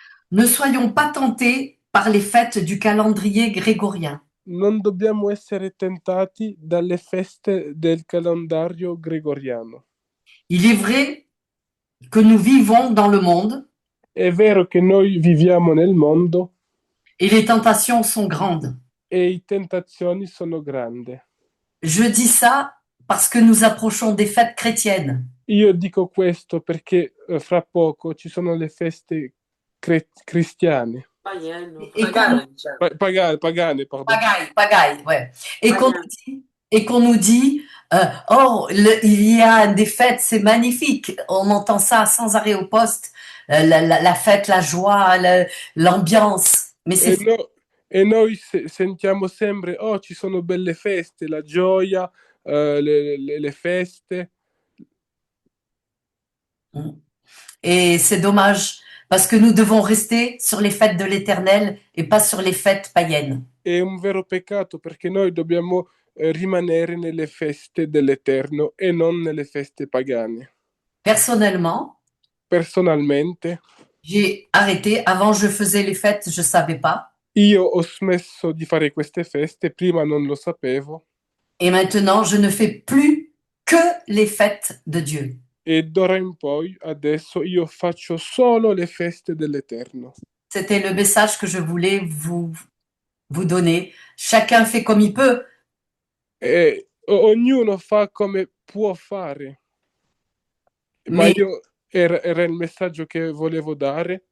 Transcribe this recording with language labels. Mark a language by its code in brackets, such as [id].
[fr] ne soyons pas tentés par les fêtes du calendrier grégorien. [it] Non dobbiamo essere tentati dalle feste del calendario gregoriano. [fr] Il est vrai que nous vivons dans le monde [it] È vero che noi viviamo nel mondo [fr] et les tentations sont grandes. [it] e le tentazioni sono grandi. [fr] Je dis ça parce que nous approchons des fêtes chrétiennes. [it] Io dico questo perché fra poco ci sono le feste cristiane. [fr] Païenne. Et [it] Pagane, diciamo. Pagane, [fr] pardon. Pagaille, ouais. Et Pagaille. qu'on nous dit, il y a des fêtes, c'est magnifique. On entend ça sans arrêt au poste. La fête, la joie, l'ambiance. Mais c'est [it] E noi sentiamo sempre, oh, ci sono belle feste, la gioia, le feste. [fr] Et c'est dommage parce que nous devons rester sur les fêtes de l'Éternel et pas sur les fêtes païennes. [it] È un vero peccato perché noi dobbiamo rimanere nelle feste dell'Eterno e non nelle feste pagane. [fr] Personnellement, [it] Personalmente, [fr] j'ai arrêté. Avant, je faisais les fêtes, je savais pas. [it] io ho smesso di fare queste feste, prima non lo sapevo, [fr] Et maintenant, je ne fais plus que les fêtes de Dieu. [it] e d'ora in poi, adesso, io faccio solo le feste dell'Eterno. [fr] C'était le message que je voulais vous donner. Chacun fait comme il peut. [it] E ognuno fa come può fare. Ma [fr] Mais [it] io era il messaggio che volevo dare.